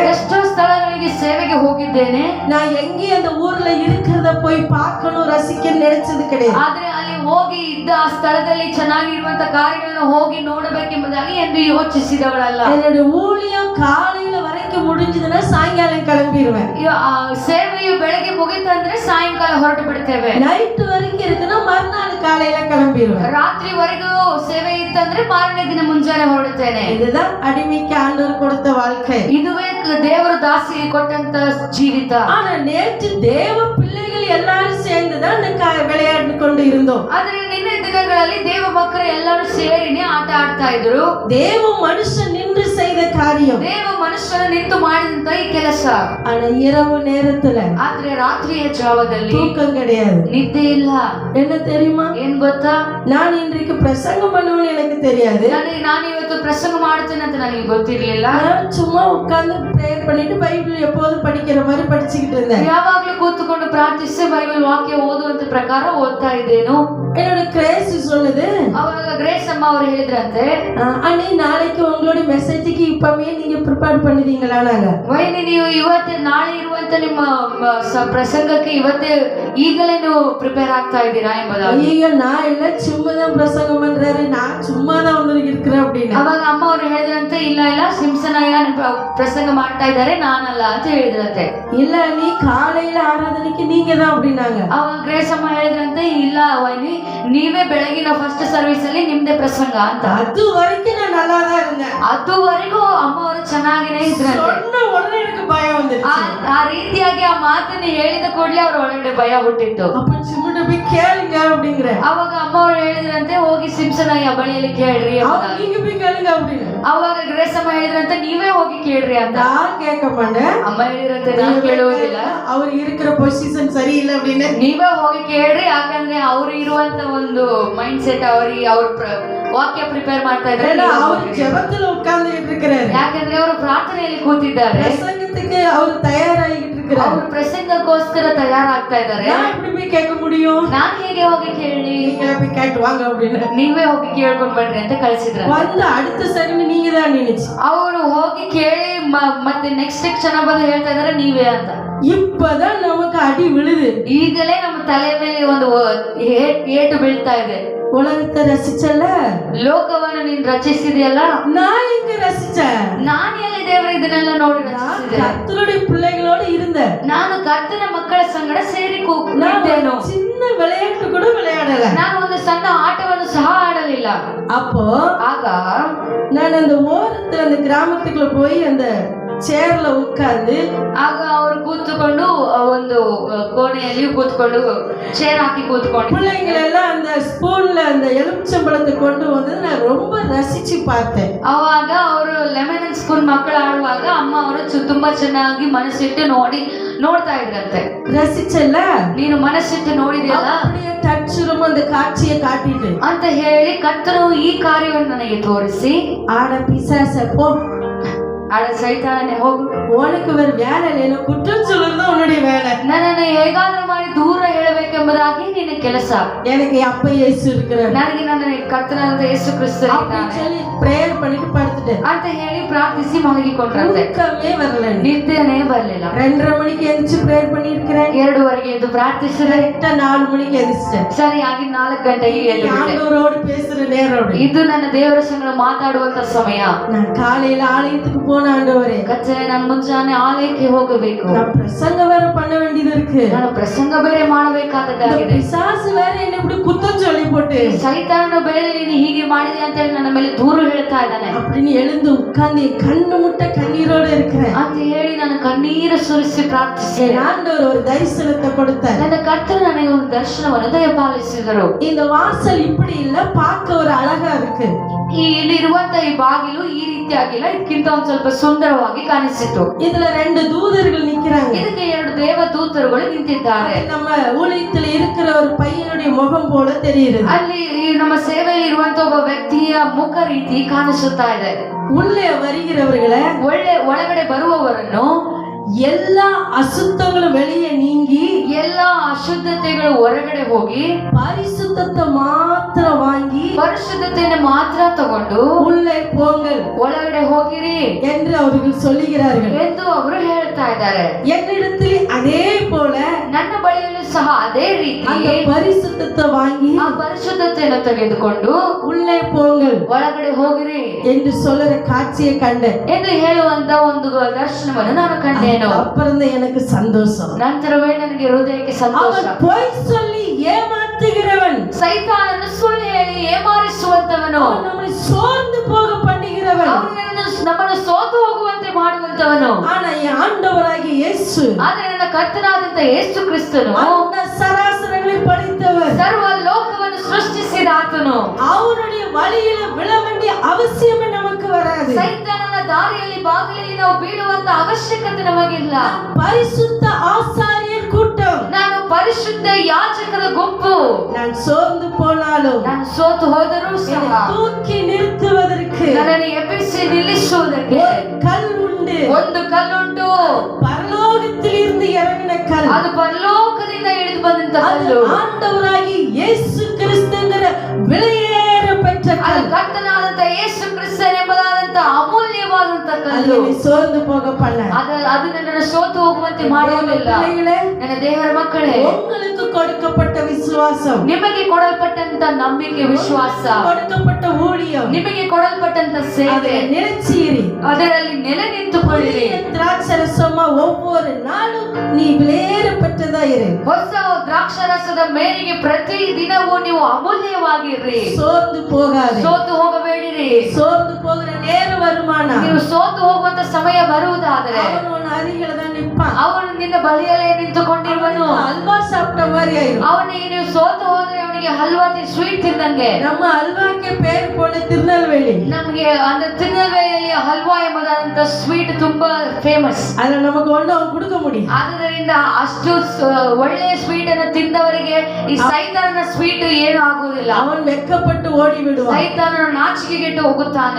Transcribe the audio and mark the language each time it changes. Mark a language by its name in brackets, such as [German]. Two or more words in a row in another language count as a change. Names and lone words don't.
[Kannada] ಎಷ್ಟೋ ಸ್ಥಳಗಳಿಗೆ ಸೇವೆಗೆ ಹೋಗಿದ್ದೇನೆ. [Tamil] நான் எங்கேயும் அந்த ஊர்ல இருக்கிறத போய் பார்க்கணும், ரசிக்கணும்னு நினைச்சது கிடையாது. [Kannada] ಆದ್ರೆ ಅಲ್ಲಿ ಹೋಗಿ ಇದ್ದ ಆ ಸ್ಥಳದಲ್ಲಿ ಚೆನ್ನಾಗಿರುವಂತ ಕಾರ್ಯಗಳನ್ನು ಹೋಗಿ ನೋಡಬೇಕೆಂಬುದಾಗಿ ಎಂದು ಯೋಚಿಸಿದವಳಲ್ಲ. [Tamil] என்னுடைய ஊழியம் காலையில வரைக்கும் முடிஞ்சதுன்னா சாயங்காலம் கிளம்பிடுவேன். [Kannada] ಸೇವೆಯು ಬೆಳಗ್ಗೆ ಮುಗಿತಂದ್ರೆ ಸಾಯಂಕಾಲ ಹೊರಟು ಬಿಡ್ತೇವೆ. [Tamil] நைட் வரைக்கும் இருக்குன்னா மறுநாள் காலையில கிளம்பிடுவேன். [Kannada] ರಾತ್ರಿವರೆಗೂ ಸೇವೆ ಇತ್ತಂದ್ರೆ ಮಾರನೇ ದಿನ ಮುಂಜಾನೆ ಹೊರಡುತ್ತೇನೆ. [Tamil] இதுதான் அடிமைக்கு ஆண்டவர் கொடுத்த வாழ்க்கை. [Kannada] ಇದುವೇ ದೇವರು ದಾಸಿಗೆ ಕೊಟ್ಟಂತ ಜೀವಿತ. [Tamil] ஆனா நேற்று தேவ பிள்ளைகள் எல்லாரும் சேர்ந்து தான் விளையாடி கொண்டு இருந்தோம். [Kannada] ಆದ್ರೆ ನಿನ್ನೆ ದಿನಗಳಲ್ಲಿ ದೇವ ಮಕ್ಕಳು ಎಲ್ಲರೂ ಸೇರಿನೇ ಆಟ ಆಡ್ತಾ ಇದ್ರು. [Tamil] தேவ மனுஷன் நின்று செய்த காரியம், [Kannada] ದೇವ ಮನುಷ್ಯನ ನಿಂತು ಮಾಡಿದಂತ ಈ ಕೆಲಸ. [Tamil] ஆனா இரவு நேரத்துல [Kannada] ಆದ್ರೆ ರಾತ್ರಿಯ ಜಾವದಲ್ಲಿ [Tamil] தூக்கம் கிடையாது, [Kannada] ನಿದ್ದೆ ಇಲ್ಲ. [Tamil] என்ன தெரியுமா? [Kannada] ಏನ್ ಗೊತ್ತಾ, [Tamil] நான் இன்றைக்கு பிரசங்கம் பண்ணுவேன்னு எனக்கு தெரியாது. [Kannada] ನಾನು ಇವತ್ತು ಪ್ರಸಂಗ ಮಾಡ್ತೇನೆ ಅಂತ ನನಗೆ ಗೊತ್ತಿರ್ಲಿಲ್ಲ. [Tamil] நான் சும்மா உட்கார்ந்து பிரேயர் பண்ணிட்டு பைபிள் எப்போதும் படிக்கிற மாதிரி படிச்சுக்கிட்டு இருந்தேன். [Kannada] ಯಾವಾಗ್ಲೂ ಕೂತ್ಕೊಂಡು ಪ್ರಾರ್ಥಿಸಿ ಬೈಬಲ್ ವಾಕ್ಯ ಓದುವಂತ ಪ್ರಕಾರ ಓದ್ತಾ ಇದ್ದೇನು. [Tamil] என்னோட கிரேஸ் சொல்லுது, [Kannada] ಅವಾಗ ಗ್ರೇಸ್ ಅಮ್ಮ ಅವರು ಹೇಳಿದ್ರಂತೆ, [Tamil] அண்ணி நாளைக்கு உங்களுடைய மெசேஜுக்கு இப்பவே நீங்க ப்ரிப்பேர் பண்ணிட்டீங்களா? நாங்க [Kannada] ವೈನಿ ನೀವು ಇವತ್ತೇ ನಾಳೆ ಇರುವಂತ ನಿಮ್ಮ ಪ್ರಸಂಗಕ್ಕೆ ಇವತ್ತೇ ಈಗಲೇ ನೀವು ಪ್ರಿಪೇರ್ ಆಗ್ತಾ ಇದ್ದೀರಾ ಎಂಬುದಾಗಿ. [Tamil] ஐயோ நான் இல்ல, சும்மா தான் பிரசங்கம் பண்றாரு, நான் சும்மா தான் வந்து இருக்கிறேன் அப்படின்னு. [Kannada] ಅವಾಗ ಅಮ್ಮ ಅವರು ಹೇಳಿದ್ರಂತೆ, ಇಲ್ಲ ಇಲ್ಲ ಸಿಂಪ್ಸನ್ ಅಯ್ಯ ಪ್ರಸಂಗ ಮಾಡ್ತಾ ಇದ್ದಾರೆ, ನಾನಲ್ಲ ಅಂತ ಹೇಳಿದ್ರಂತೆ. [Tamil] இல்ல நீ காலையில ஆராதனைக்கு நீங்க தான் அப்படின்னாங்க. [Kannada] ಅವಾಗ ಗ್ರೇಸ್ ಅಮ್ಮ ಹೇಳಿದ್ರಂತೆ, ಇಲ್ಲ ವೈನಿ ನೀವೇ ಬೆಳಗಿನ [English] first service [Kannada] ಅಲ್ಲಿ ನಿಮ್ದೇ ಪ್ರಸಂಗ ಅಂತ. [Tamil] அது வரைக்கும் நான் நல்லா தான் இருந்தேன். [Kannada] ಅದುವರೆಗೂ ಅಮ್ಮ ಅವರು ಚೆನ್ನಾಗಿನೇ ಇದ್ರಂತೆ. [Tamil] சொன்ன உடனே எனக்கு பயம் வந்துருச்சு. [Kannada] ಆ ರೀತಿಯಾಗಿ ಆ ಮಾತನ್ನ ಹೇಳಿದ ಕೂಡಲೇ ಅವ್ರ ಒಳಗಡೆ ಭಯ ಹುಟ್ಟಿತ್ತು. [Tamil] அப்ப சிம்முட்ட போய் கேளுங்க அப்படிங்கிற. [Kannada] ಅವಾಗ ಅಮ್ಮ ಅವರು ಹೇಳಿದ್ರಂತೆ, ಹೋಗಿ ಸಿಂಪ್ಸನ್ ಅಯ್ಯ ಬಳಿಯಲ್ಲಿ ಕೇಳ್ರಿ. [Tamil] நீங்க போய் கேளுங்க அப்படின்னு. [Kannada] ಅವಾಗ ಗ್ರೇಸ್ ಅಮ್ಮ ಹೇಳಿದ್ರಂತೆ, ನೀವೇ ಹೋಗಿ ಕೇಳ್ರಿ ಅಂತ. [Tamil] நான் கேட்க மாட்டேன். [Kannada] ಅಮ್ಮ ಹೇಳಿದ್ರಂತೆ, ನಾನು ಕೇಳುವುದಿಲ್ಲ, [Tamil] அவரு இருக்கிற பொசிஷன் சரி இல்ல அப்படின்னு. [Kannada] ನೀವೇ ಹೋಗಿ ಕೇಳ್ರಿ, ಯಾಕಂದ್ರೆ ಅವ್ರು ಇರುವಂತ ಒಂದು [English] mind set [Kannada] ಅವ್ರಿಗೆ ಅವ್ರ ವಾಕ್ಯ ಪ್ರಿಪೇರ್ ಮಾಡ್ತಾ ಇದ್ದಾರೆ. [Tamil] அவரு ஜபத்துல உட்கார்ந்துட்டு இருக்கிறாரு, [Kannada] ಯಾಕಂದ್ರೆ ಅವರು ಪ್ರಾರ್ಥನೆಯಲ್ಲಿ ಕೂತಿದ್ದಾರೆ. [Tamil] பிரசங்கத்துக்கு அவரு தயாராகிட்டு இருக்கிறாரு, [Kannada] ಅವರು ಪ್ರಸಂಗಕ್ಕೋಸ್ಕರ ತಯಾರಾಗ್ತಾ ಇದ್ದಾರೆ. [Tamil] நான் எப்படி போய் கேட்க முடியும்? [Kannada] ನಾನು ಹೇಗೆ ಹೋಗಿ ಕೇಳಿ? [Tamil] நீங்க போய் கேட்டு வாங்க அப்படின்னு. [Kannada] ನೀವೇ ಹೋಗಿ ಕೇಳ್ಕೊಂಡ್ ಬನ್ರಿ ಅಂತ ಕಳಿಸಿದ್ರು. [Tamil] வந்து அடுத்த சரி நீங்க தான் நினைச்சு [Kannada] ಅವರು ಹೋಗಿ ಕೇಳಿ ಮತ್ತೆ ನೆಕ್ಸ್ಟ್ ಕ್ಷಣ ಬಂದು ಹೇಳ್ತಾ ಇದಾರೆ, ನೀವೇ ಅಂತ. [Tamil] இப்பதான் நமக்கு அடி விழுது. [Kannada] ಈಗಲೇ ನಮ್ಮ ತಲೆ ಮೇಲೆ ಒಂದು ಏಟು ಬೀಳ್ತಾ ಇದೆ. [Tamil] உலகத்தை ரசிச்சல, [Kannada] ಲೋಕವನ್ನು ನೀನ್ ರಚಿಸಿದೆಯಲ್ಲ, [Tamil] நான் எங்க ரசிச்சேன்? [Kannada] ನಾನು ಎಲ್ಲಿ ದೇವರು ಇದನ್ನೆಲ್ಲ ನೋಡಿ ರಚಿಸಿದೆ? [Tamil] கர்த்தருடைய பிள்ளைகளோட இருந்தேன். [Kannada] ನಾನು ಕರ್ತನ ಮಕ್ಕಳ ಸಂಗಡ ಸೇರಿ [Tamil] நான் [Kannada] ಕೂತಿದ್ದೇನು. [Tamil] சின்ன விளையாட்டு கூட விளையாடல. [Kannada] ನಾನು ಒಂದು ಸಣ್ಣ ಆಟವನ್ನು ಸಹ ಆಡಲಿಲ್ಲ. [Tamil] அப்போ [Kannada] ಆಗ [Tamil] நான் அந்த ஓரத்துல அந்த கிராமத்துக்குள்ள போய் அந்த சேர்ல உட்கார்ந்து, [Kannada] ಆಗ ಅವರು ಕೂತ್ಕೊಂಡು ಒಂದು ಕೋಣೆಯಲ್ಲಿ ಕೂತ್ಕೊಂಡು ಚೇರ್ ಹಾಕಿ ಕೂತ್ಕೊಂಡು [Tamil] பிள்ளைங்களெல்லாம் அந்த ஸ்பூன்ல அந்த எலுமிச்சம்பழத்தை கொண்டு வந்து நான் ரொம்ப ரசிச்சு பார்த்தேன். [Kannada] ಅವಾಗ ಅವರು [English] lemon and spoon [Kannada] ಮಕ್ಕಳು ಆಡುವಾಗ ಅಮ್ಮ ಅವರು ತುಂಬಾ ಚೆನ್ನಾಗಿ ಮನಸ್ಸಿಟ್ಟು ನೋಡ್ತಾ ಇದ್ರಂತೆ. [Tamil] ரசிச்சல, [Kannada] ನೀನು ಮನಸ್ಸಿಟ್ಟು ನೋಡಿದ್ಯಲ್ಲ, [Tamil] அப்படியே தச்சுரும் அந்த காட்சியை காட்டிட்டு [Kannada] ಅಂತ ಹೇಳಿ ಕರ್ತನು ಈ ಕಾರ್ಯವನ್ನು ನನಗೆ ತೋರಿಸಿ, [Tamil] ஆட பிசாச போ, [Kannada] ಆಡ ಸೈತಾನನೇ ಹೋಗು, [Tamil] உனக்கு வேற வேலை இல்ல, குற்றம் சொல்றதுதான் உன்னுடைய வேலை, [Kannada] ನನ್ನನ್ನು ಹೇಗಾದ್ರೂ ಮಾಡಿ ದೂರ ಹೇಳಬೇಕೆಂಬುದಾಗಿ ನಿನ್ನ ಕೆಲಸ, [Tamil] எனக்கு அப்ப இயேசு இருக்கிறார், [Kannada] ನನಗೆ ನನ್ನ ಕರ್ತನಾದ ಯೇಸು ಕ್ರಿಸ್ತ [Tamil] அப்படின்னு சொல்லி பிரேயர் பண்ணிட்டு படுத்துட்டேன். [Kannada] ಅಂತ ಹೇಳಿ ಪ್ರಾರ್ಥಿಸಿ ಮಲಗಿಕೊಂಡ್ರಂತೆ. [Tamil] தூக்கமே வரல, [Kannada] ನಿದ್ದೆನೇ ಬರ್ಲಿಲ್ಲ. [Tamil] 2:30 மணிக்கு எந்திரிச்சு பிரேயர் பண்ணிருக்கிறேன். [Kannada] 2:30ಗೆ ಎದ್ದು ಪ್ರಾರ್ಥಿಸಿದ್ರೆ [Tamil] 4 மணிக்கு எந்திரிச்சிட்டேன். [Kannada] ಸರಿಯಾಗಿ 4 ಗಂಟೆಗೆ ಎದ್ದು ಬಿಟ್ಟೆ. [Tamil] ஆண்டவரோடு பேசுற நேரம் [Kannada] ಇದು ನನ್ನ ದೇವರ ಸಂಗಡ ಮಾತಾಡುವಂತ ಸಮಯ. [Tamil] நான் காலையில ஆலயத்துக்கு போன ஆண்டவரே, [Kannada] ಕಚ್ಚೆ ನಾನು ಮುಂಜಾನೆ ಆಲಯಕ್ಕೆ ಹೋಗಬೇಕು, [Tamil] நான் பிரசங்க வேற பண்ண வேண்டியது இருக்கு, [Kannada] ನಾನು ಪ್ರಸಂಗ ಬೇರೆ ಮಾಡಬೇಕಾದದ್ದಾಗಿದೆ. [Tamil] பிசாசு வேற என்ன இப்படி குத்தம் சொல்லி போட்டு [Kannada] ಸೈತಾನನ ಬೇರೆ ನೀನು ಹೀಗೆ ಮಾಡಿದೆ ಅಂತ ಹೇಳಿ ನನ್ನ ಮೇಲೆ ದೂರು ಹೇಳ್ತಾ ಇದ್ದಾನೆ [Tamil] அப்படின்னு எழுந்து உட்கார்ந்து கண்ணு முட்டை கண்ணீரோட இருக்கிறேன் [Kannada] ಅಂತ ಹೇಳಿ ನಾನು ಕಣ್ಣೀರು ಸುರಿಸಿ ಪ್ರಾರ್ಥಿಸಿ [Tamil] ஆண்டவர் ஒரு தரிசனத்தை கொடுத்தார். [Kannada] ನನ್ನ ಕರ್ತರು ನನಗೆ ಒಂದು ದರ್ಶನವನ್ನು ದಯಪಾಲಿಸಿದರು. [Tamil] இந்த வாசல் இப்படி இல்ல, பார்க்க ஒரு அழகா இருக்கு. [Kannada] ಇಲ್ಲಿರುವಂತ ಈ ಬಾಗಿಲು ಈ ರೀತಿಯಾಗಿಲ್ಲ, ಇದಕ್ಕಿಂತ ಒಂದ್ ಸ್ವಲ್ಪ ಸುಂದರವಾಗಿ ಕಾಣಿಸಿತು. [Tamil] இதுல 2 தூதர்கள் நிக்கிறாங்க. [Kannada] ಇದಕ್ಕೆ 2 ದೇವ ದೂತರುಗಳು ನಿಂತಿದ್ದಾರೆ. [Tamil] நம்ம ஊழியத்துல இருக்கிற ஒரு பையனுடைய முகம் போல தெரியுது. [Kannada] ಅಲ್ಲಿ ನಮ್ಮ ಸೇವೆಯಲ್ಲಿ ಇರುವಂತ ಒಬ್ಬ ವ್ಯಕ್ತಿಯ ಮುಖ ರೀತಿ ಕಾಣಿಸುತ್ತಾ ಇದೆ. [Tamil] உள்ளே வருகிறவர்களை, [Kannada] ಒಳಗಡೆ ಬರುವವರನ್ನು [Tamil] எல்லா அசுத்தங்களும் வெளியே நீங்கி [Kannada] ಎಲ್ಲಾ ಅಶುದ್ಧತೆಗಳು ಹೊರಗಡೆ ಹೋಗಿ [Tamil] பரிசுத்தத்தை மாத்திர வாங்கி [Kannada] ಪರಿಶುದ್ಧತೆಯನ್ನು ಮಾತ್ರ ತಗೊಂಡು [Tamil] உள்ளே போங்கள் [Kannada] ಒಳಗಡೆ ಹೋಗಿರಿ [Tamil] என்று அவர்கள் சொல்லுகிறார்கள் [Kannada] ಎಂದು ಅವರು ಹೇಳ್ತಾ ಇದ್ದಾರೆ. [Tamil] என்னிடத்தில் அதே போல [Kannada] ನನ್ನ ಬಳಿಯಲ್ಲೂ ಸಹ ಅದೇ ರೀತಿ [Tamil] அந்த பரிசுத்தத்தை வாங்கி [Kannada] ಆ ಪರಿಶುದ್ಧತೆಯನ್ನು ತೆಗೆದುಕೊಂಡು [Tamil] உள்ளே போங்கள் [Kannada] ಒಳಗಡೆ ಹೋಗಿರಿ [Tamil] என்று சொல்லுற காட்சியை கண்டேன் [Kannada] ಎಂದು ಹೇಳುವಂತ ಒಂದು ದರ್ಶನವನ್ನು ನಾನು ಕಂಡೇನು. [Tamil] அப்புறம் தான் எனக்கு சந்தோஷம். [Kannada] ನಂತರವೇ ನನಗೆ ಹೃದಯಕ್ಕೆ ಸಂತೋಷ. [Tamil] அவன் பொய் சொல்லி ஏமாத்துகிறவன், [Kannada] ಸೈತಾನನ್ನು ಸುಳ್ಳು ಹೇಳಿ ಏಮಾರಿಸುವಂತವನು, [Tamil] நம்மை சோர்ந்து போக பண்ணுகிறவன், [Kannada] ನಮ್ಮನ್ನು ಸೋತು ಹೋಗುವಂತೆ ಮಾಡುವಂತವನು. [Tamil] ஆனா என் ஆண்டவராகிய இயேசு [Kannada] ಆದ್ರೆ ನನ್ನ ಕರ್ತನಾದಂತ ಯೇಸು ಕ್ರಿಸ್ತನು [Tamil] அந்த சராசரங்களை [Kannada] ನಿಲ್ಲುವನು. [Tamil] அவனுடைய வழியில விழ வேண்டிய அவசியம் நமக்கு வராது. [Kannada] ಸೈತಾನನ ದಾರಿಯಲ್ಲಿ ಬಾಗಿಲಲ್ಲಿ ನಾವು ಬೀಳುವಂತ ಅವಶ್ಯಕತೆ ನಮಗಿಲ್ಲ. [Tamil] பரிசுத்த ஆசாரியர் கூட்டம், [Kannada] ನಾನು ಪರಿಶುದ್ಧ ಯಾಜಕರ ಗುಂಪು. [Tamil] நான் சோர்ந்து போனாலும் [Kannada] ನಾನು ಸೋತು ಹೋದರೂ ಸಹ [Tamil] தூக்கி நிறுத்துவதற்கு [Kannada] ನನ್ನನ್ನು ಎಬ್ಬಿಸಿ ನಿಲ್ಲಿಸುವುದಕ್ಕೆ [Tamil] கல் உண்டு. [Kannada] ಒಂದು ಕಲ್ಲುಂಟು. [Tamil] பரலோகத்தில் இருந்து இறங்கின கல். [Kannada] ಅದು ಪರಲೋಕದಿಂದ ಇಳಿದು ಬಂದಂತ [Tamil] அது [Kannada] ಕಲ್ಲು. [Tamil] ஆண்டவராகி இயேசு கிறிஸ்துங்கிற விலையேற பெற்ற [Kannada] ಅದು [Tamil] கல். [Kannada] ಕರ್ತನಾದಂತ ಯೇಸು ಕ್ರಿಸ್ತನ ಎಂಬುದಾದಂತ ಅಮೂಲ್ಯವಾದಂತ [Tamil] அது [Kannada] ಕಲ್ಲು. [Tamil] என்னை சோர்ந்து போக பண்ண. [Kannada] ಅದು ನನ್ನನ್ನು ಸೋತು ಹೋಗುವಂತೆ ಮಾಡುವುದಿಲ್ಲ. [Tamil] பிள்ளைகளே, [Kannada] ನನ್ನ ದೇವರ ಮಕ್ಕಳೇ, [Tamil] உங்களுக்கு கொடுக்கப்பட்ட விசுவாசம், [Kannada] ನಿಮಗೆ ಕೊಡಲ್ಪಟ್ಟಂತ ನಂಬಿಕೆ, ವಿಶ್ವಾಸ, [Tamil] கொடுக்கப்பட்ட ஊழியம், [Kannada] ನಿಮಗೆ ಕೊಡಲ್ಪಟ್ಟಂತ ಸೇವೆ, [Tamil] அதை நிலைச்சீரி [Kannada] ಅದರಲ್ಲಿ ನೆಲೆ ನಿಂತುಕೊಳ್ಳಿರಿ. [Tamil] திராட்சரசமா ஒவ்வொரு நாளும் நீ விலையேற பெற்றதா இரு. [Kannada] ಹೊಸ ದ್ರಾಕ್ಷಾರಸದ ಮೇರೆಗೆ ಪ್ರತಿ ದಿನವೂ ನೀವು ಅಮೂಲ್ಯವಾಗಿರ್ರಿ. [Tamil] சோர்ந்து போகாதே. [Kannada] ಸೋತು ಹೋಗಬೇಡಿರಿ. [Tamil] சோர்ந்து போகிற நேரம் வருமானா [Kannada] ನೀವು ಸೋತು ಹೋಗುವಂತ ಸಮಯ ಬರುವುದಾದರೆ [Tamil] அவன் உன் அருகில தான் நிற்பான். [Kannada] ಅವನು ನಿನ್ನ ಬಳಿಯಲ್ಲೇ ನಿಂತುಕೊಂಡಿರುವನು. [Tamil] அல்வா சாப்பிட்ட மாதிரி ஆயிரும். [Kannada] ಅವನಿಗೆ ನೀವು ಸೋತು ಹೋದ್ರೆ ಅವನಿಗೆ ಹಲ್ವಾ ಸ್ವೀಟ್ ತಿಂದಂಗೆ. [Tamil] நம்ம அல்வாக்கே பேர் போன திருநெல்வேலி, [Kannada] ನಮ್ಗೆ ಅಂದ್ರೆ ತಿರುನೆಲ್ವೇಲಿಯಲ್ಲಿ ಹಲ್ವಾ ಎಂಬುದಾದಂತ ಸ್ವೀಟ್ ತುಂಬಾ ಫೇಮಸ್. [Tamil] அதுல நமக்கு ஒண்ணு அவன் கொடுக்க முடியும். [Kannada] ಆದ್ದರಿಂದ ಅಷ್ಟು ಒಳ್ಳೆಯ ಸ್ವೀಟ್ ಅನ್ನು ತಿಂದವರಿಗೆ ಈ ಸೈತಾನನ ಸ್ವೀಟ್ ಏನು ಆಗುವುದಿಲ್ಲ. [Tamil] அவன் வெட்கப்பட்டு ஓடி விடுவான். [Kannada] ಸೈತಾನನು ನಾಚಿಕೆಗೆಟ್ಟು ಹೋಗುತ್ತಾನೆ.